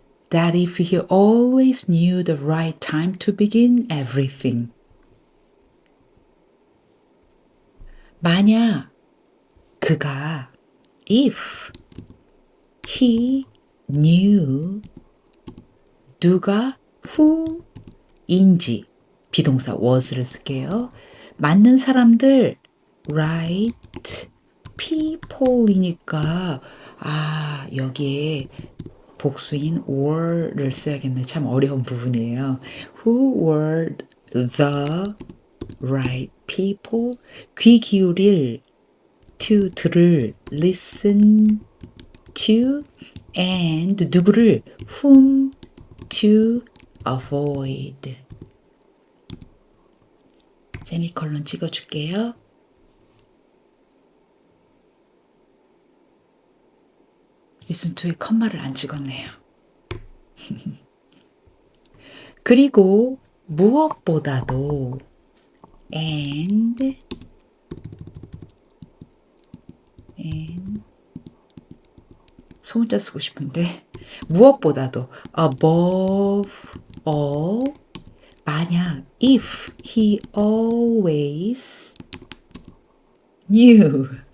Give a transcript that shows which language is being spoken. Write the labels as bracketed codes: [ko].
[en] that if he always knew the right time to begin everything [ko] 만약 그가 [en] if he knew [ko] 누가 [en] who인지 [ko] 비동사 [en] was [ko] 를 쓸게요. 맞는 사람들 [en] right people [ko] 이니까 여기에 복수인 were를 써야겠네. 참 어려운 부분이에요. [en] Who were the right people? [ko] 귀 기울일 [en] to [ko] 들을 [en] listen to and [ko] 누구를 [en] whom to avoid [ko] 세미콜론 찍어줄게요. listen to에 컴마를 안 찍었네요. 그리고 무엇보다도 and 소문자 쓰고 싶은데 무엇보다도 [en] above all [ko] 만약 [en] if he always knew